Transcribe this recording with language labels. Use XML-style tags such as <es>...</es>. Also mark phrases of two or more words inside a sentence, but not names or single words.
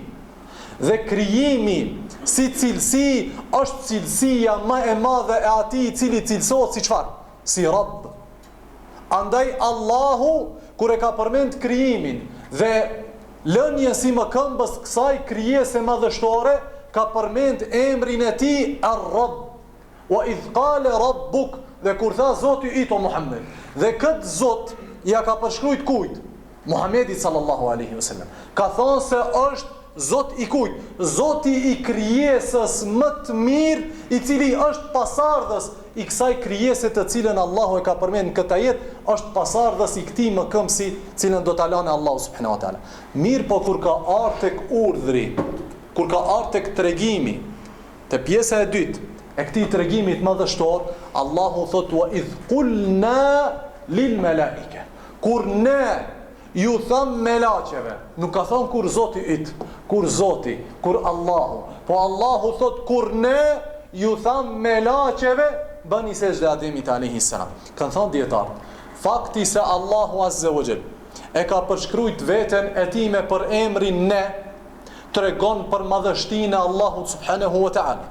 <sq>Dhe krijimi si cilësi është cilësia më e madhe e atij i cili cilësohet si çfarë? Si Rabb. Andaj Allahu kur e ka përmend krijimin dhe lënien si më këmbës kësaj krijese madhështore, ka përmend emrin e tij Ar-Rabb.</sq> <ar>وإذ قال ربك,</ar> <sq>dhe kur tha Zoti i to Muhammed. Dhe këtë Zot ja ka përshkruajt kujt? Muhamedit</sq> <ar>صلى الله عليه وسلم.</ar> <sq>Ka thonë se është Zot i kujt? Zoti i krijesës më të mirë, i cili është pasardhës i kësaj krijese të cilën Allahu e ka përmendur në këtë jetë, është pasardhës i këtij mëkëmsi, cilën do ta lënë Allahu</sq> <ar>سبحانه وتعالى.</ar> <sq>Mirë, po kur ka ardhur tek urdhri, kur ka ardhur tek tregimi, te pjesa e dytë e këtij tregimit madhështor, Allahu thot</sq> <ar>وإذ قلنا للملائكة.</ar> <sq>Kur ne ju tham melaqeve, nuk ka thon kur Zoti yt, kur Zoti, kur Allahu, po Allahu thot kur ne ju tham melaqeve, bëni sejdë Ademit</sq> <ar>عليه السلام.</ar> <sq>Kan thon dietar, fakti se Allahu</sq> <ar>عز وجل</ar> <sq>e ka përshkruajt veten e tij me për emrin ne, tregon për madhështinë e Allahut</sq> <ar>سبحانه وتعالى.</ar>